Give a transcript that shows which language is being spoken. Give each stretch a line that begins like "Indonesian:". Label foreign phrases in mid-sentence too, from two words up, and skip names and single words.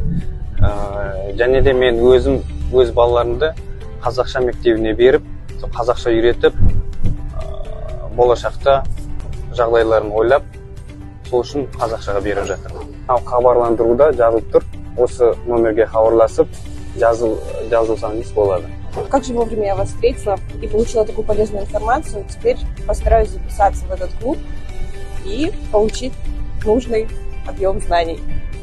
Kazakh: Және де мен өз балаларымды қазақша мектебіне беріп, қазақша үйретіп, болашақта жағдайларын ойлап, сол үшін қазақшаға беріп жатыр. Хабарландыруда жазылып тұр. Осы номерге хабарласып, жазылсаңыз болады.
Russian: Как же вовремя я вас встретила и получила такую полезную информацию. Теперь постараюсь записаться в этот клуб и получить нужный объем знаний.